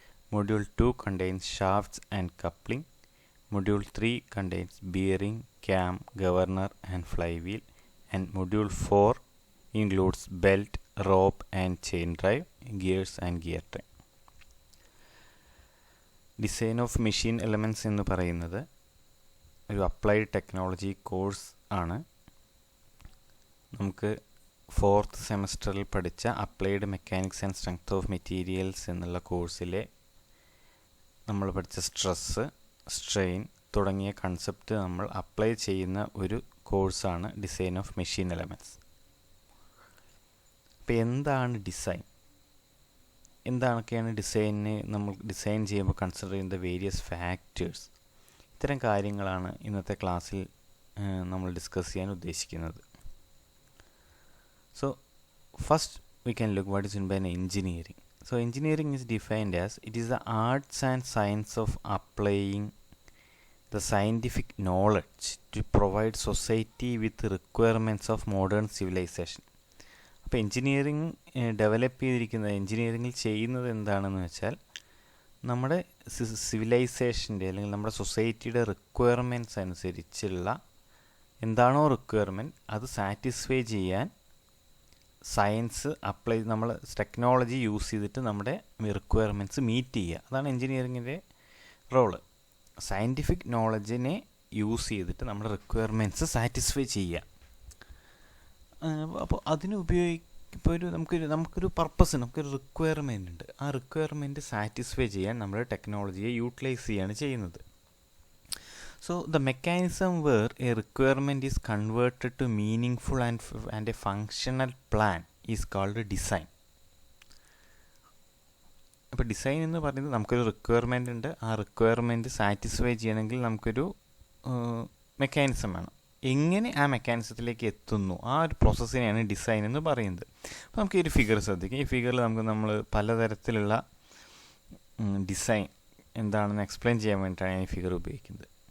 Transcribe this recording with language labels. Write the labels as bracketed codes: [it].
[en] Module 2 contains shafts and coupling. Module 3 contains bearing, cam, governor and flywheel. And Module 4 includes belt, rope and chain drive, gears and gear train. [ml] Design of machine elements എന്ന് പറയുന്നത് ഒരു applied technology course ആണ്. നമുക്ക് 4th സെമസ്റ്ററിൽ പഠിച്ച applied mechanics and strength of materials എന്നുള്ള കോഴ്സിലെ നമ്മൾ പഠിച്ച സ്ട്രെസ്സ്, സ്ട്രെയിൻ തുടങ്ങിയ കൺസെപ്റ്റ് നമ്മൾ അപ്ലൈ ചെയ്യുന്ന ഒരു കോഴ്സാണ് ഡിസൈൻ ഓഫ് മെഷീൻ എലമെൻറ്റ്സ്. അപ്പോൾ എന്താണ് ഡിസൈൻ? എന്തൊക്കെയാണ് ഡിസൈനിനെ നമ്മൾ ഡിസൈൻ ചെയ്യുമ്പോൾ കൺസിഡർ ചെയ്യുന്ന വേരിയസ് ഫാക്ടേഴ്സ്? ഇത്തരം കാര്യങ്ങളാണ് ഇന്നത്തെ ക്ലാസ്സിൽ നമ്മൾ ഡിസ്കസ് ചെയ്യാൻ ഉദ്ദേശിക്കുന്നത്. [en] So first we can look what is meant by engineering. So engineering is defined as it is the arts and science of applying the scientific knowledge to provide society with the requirements of modern civilization. [ml] അപ്പോൾ engineering develop ചെയ്തിരിക്കുന്നത്, എൻജിനീയറിങ്ങിൽ ചെയ്യുന്നത് എന്താണെന്ന് വെച്ചാൽ നമ്മുടെ സിവിലൈസേഷൻ്റെ അല്ലെങ്കിൽ നമ്മുടെ സൊസൈറ്റിയുടെ requirements അനുസരിച്ചുള്ള എന്താണോ റിക്വയർമെൻറ്റ് അത് സാറ്റിസ്ഫൈ ചെയ്യാൻ സയൻസ് അപ്ലൈ, നമ്മൾ ടെക്നോളജി യൂസ് ചെയ്തിട്ട് നമ്മുടെ റിക്വയർമെൻറ്റ്സ് മീറ്റ് ചെയ്യുക. അതാണ് എൻജിനീയറിങ്ങിൻ്റെ റോള്. സയൻറ്റിഫിക് നോളജിനെ യൂസ് ചെയ്തിട്ട് നമ്മുടെ റിക്വയർമെൻറ്റ്സ് സാറ്റിസ്ഫൈ ചെയ്യുക. അപ്പോൾ അതിന് ഇപ്പോൾ നമുക്കൊരു പർപ്പസ്, നമുക്കൊരു റിക്വയർമെൻ്റ് ഉണ്ട്. ആ റിക്വയർമെൻറ്റ് സാറ്റിസ്ഫൈ ചെയ്യാൻ നമ്മൾ ടെക്നോളജിയെ യൂട്ടിലൈസ് ചെയ്യുകയാണ് ചെയ്യുന്നത്. [en] So the mechanism where a requirement is converted to meaningful and a functional plan is called design. [ml] അപ്പോൾ ഡിസൈൻ എന്ന് പറയുന്നത് നമുക്കൊരു റിക്വയർമെൻ്റ് ഉണ്ട്. ആ റിക്വയർമെൻറ്റ് സാറ്റിസ്ഫൈ ചെയ്യണമെങ്കിൽ നമുക്കൊരു മെക്കാനിസം വേണം. എങ്ങനെ ആ മെക്കാനിസത്തിലേക്ക് എത്തുന്നു, ആ ഒരു പ്രോസസ്സിനെയാണ് ഡിസൈൻ എന്ന് പറയുന്നത്. അപ്പോൾ നമുക്ക് ഈ ഒരു ഫിഗർ ശ്രദ്ധിക്കാം. ഈ ഫിഗറിൽ നമ്മൾ പലതരത്തിലുള്ള ഡിസൈൻ എന്താണെന്ന് എക്സ്പ്ലെയിൻ ചെയ്യാൻ വേണ്ടിയിട്ടാണ് ഞാൻ ഈ ഫിഗർ ഉപയോഗിക്കുന്നത്.